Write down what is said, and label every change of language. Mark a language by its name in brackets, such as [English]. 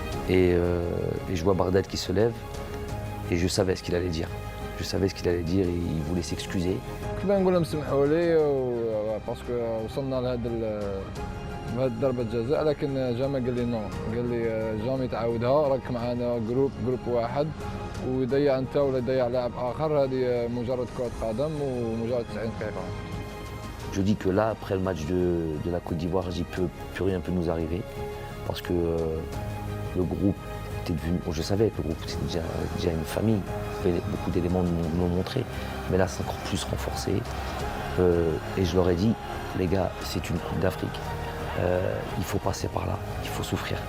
[French] Et je vois Bardad qui se lève, et je savais ce qu'il allait dire. Je savais ce qu'il allait dire, et il voulait s'excuser. [Arabic] كنت نقول لهم سمحوا لي باسكو وصلنا بهذه ضربة جزاء، لكن جاما قال لي نو، قال لي جامي تعاودها، راك معنا جروب واحد ويضيع انت ولا يضيع لاعب اخر، هذه مجرد كرة قدم ومجرد 90 دقيقة. [French] Je dis que là, après le match de la Côte d'Ivoire, plus rien peut nous arriver. Parce que le groupe était devenu. Bon, je savais que le groupe c'était déjà une famille. Beaucoup d'éléments nous l'ont montré. Mais là, c'est encore plus renforcé. Et je leur ai dit, les gars, c'est une Coupe d'Afrique. Il faut passer par là. Il faut souffrir.